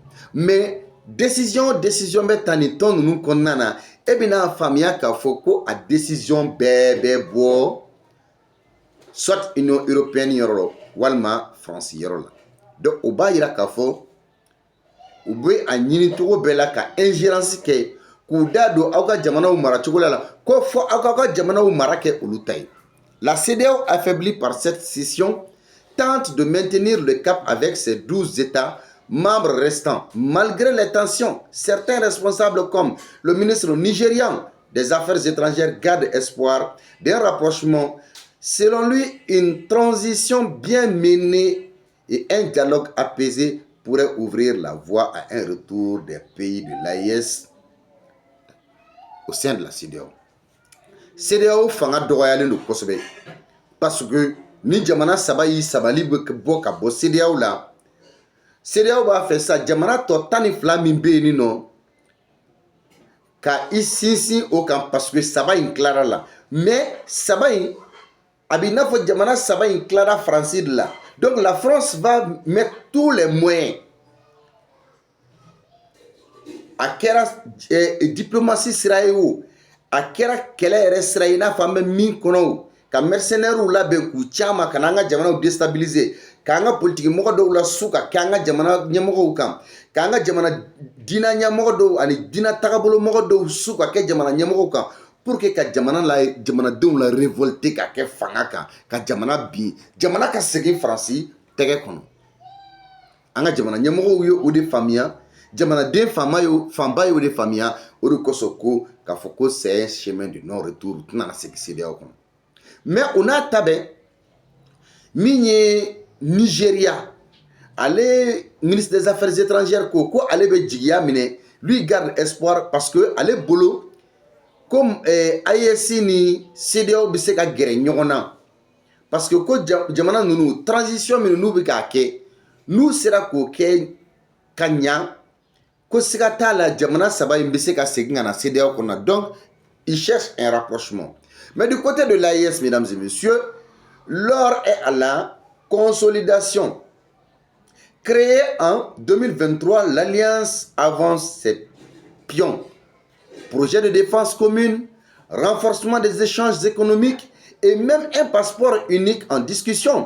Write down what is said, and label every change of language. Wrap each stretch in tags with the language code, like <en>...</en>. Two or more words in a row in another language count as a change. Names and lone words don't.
<bm>Mais décision bɛ ta nin tɔn ninnu kɔnɔna na e bɛna faamuya k'a fɔ ko a décision bɛɛ bɛ bɔ soit Union européenne yɔrɔ la walima France yɔrɔ la. Donc o b'a yira k'a fɔ u bɛ a ɲini cogo bɛɛ la ka ingérence kɛ k'u da don aw ka jamanaw maracogo la ko fɔ aw k'aw ka jamanaw mara kɛ olu ta ye.</bm> <fr>La CEDEAO affaiblie par cette scission tente de maintenir le cap avec ses 12 États membres restants. Malgré les tensions, certains responsables comme le ministre nigérian des Affaires étrangères gardent espoir d'un rapprochement. Selon lui, une transition bien menée et un dialogue apaisé pourrait ouvrir la voie à un retour des pays de l'AES au sein de la CEDEAO.</fr> <bm>CEDEAO fanga dɔgɔyalen don kosɛbɛ</bm> <fr>parce que</fr> <bm>ni jamana saba yi sabali bɛ bɔ ka bɔ CEDEAO la CEDEAO b'a fɛ sa jamana tɔ 12 min bɛ yen nɔ ka i sinsin o kan</bm> <fr>parce que</fr> <bm>saba in tilara la mais saba in a b'i n'a fɔ jamana saba in tilara France de la</bm> <fr>donc la France va mettre tous les moyens</fr> <bm>a kɛra diplomatie sira ye o a kɛra kɛlɛ yɛrɛ sira ye n'a fɔ an bɛ min kɔnɔ o ka mercenaires labɛn k'u caman ka n'an ka jamanaw déstabiliser k'an ka politiki mɔgɔ dɔw la su ka kɛ an ka jamana ɲɛmɔgɔw kan k'an ka jamana diinɛ ɲɛmɔgɔ dɔw ani diinɛ tagabolo mɔgɔ dɔw su ka kɛ jamana ɲɛmɔgɔw kan</bm> <fr>pour que</fr> <bm>ka jamanadenw la révolter ka kɛ fanga kan ka jamana bin jamana ka segin Faransi tɛgɛ kɔnɔ an ka jamana ɲɛmɔgɔw ye o de faamuya jamanaden fanba y'o de faamuya o de kosɔn ko k'a fɔ ko</bm> <fr>c'est un chemin de non retour</fr> <bm>u tɛna segin CEDEAO kɔnɔ mais o n'a ta bɛɛ min ye Nigeria ale</bm> <fr>ministre des affaires étrangères</fr> <bm>ko ale bɛ jigiya minɛ</bm> <fr>lui garde espoir parce que</fr> <bm>ale bolo comme AES ni CEDEAO bɛ se ka gɛrɛ ɲɔgɔn na</bm> <fr>parce que</fr> <bm>ko jamana ninnu transition min n'u bɛ k'a kɛ n'u sera k'o kɛ ka ɲa ko siga t'a la jamana saba in bɛ se ka segin ka na CEDEAO kɔnɔ</bm> <fr>donc ils cherchent un rapprochement mais du côté de l'AES mesdames et messieurs l'heure est à la consolidation. Créée en 2023, l'Alliance avance ses pions. Projet de défense commune, renforcement des échanges économiques et même un passeport unique en discussion.</fr>